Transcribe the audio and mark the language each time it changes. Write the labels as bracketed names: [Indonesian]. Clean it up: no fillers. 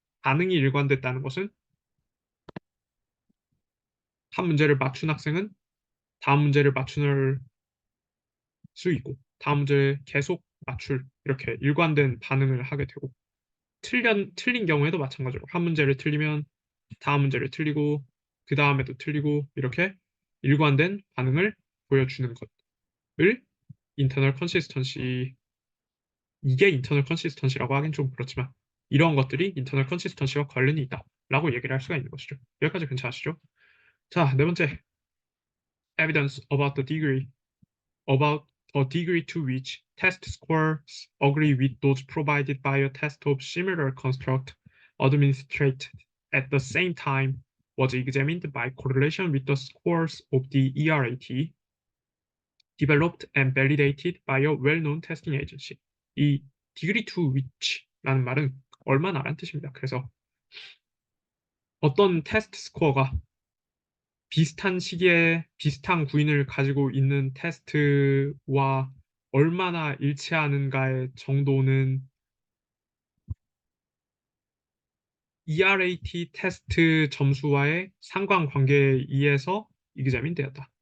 [Korean] 반응이 일관됐다는 것은 한 문제를 맞춘 학생은 다음 문제를 맞출 수 있고, 다음 문제를 계속 맞출, 이렇게 일관된 반응을 하게 되고, 틀린 경우에도 마찬가지로 한 문제를 틀리면 다음 문제를 틀리고, 그 다음에도 틀리고, 이렇게 일관된 반응을 보여주는 것을 인터널 컨시스턴시, 이게 인터널 컨시스턴시라고 하긴 좀 그렇지만, 이런 것들이 인터널 컨시스턴시와 관련이 있다라고 얘기를 할 수가 있는 것이죠. 여기까지 괜찮으시죠? 자, 네 번째, [English] evidence about the degree to which test scores agree with those provided by a test of similar construct administered at the same time was examined by correlation with the scores of the ERAT developed and validated by a well-known testing agency. [Korean] 이 degree to which라는 말은 얼마나란 뜻입니다. 그래서 어떤 테스트 스코어가 비슷한 시기에 비슷한 구인을 가지고 있는 테스트와 얼마나 일치하는가의 정도는 ERAT 테스트 점수와의 상관관계에 의해서 examine 되었다.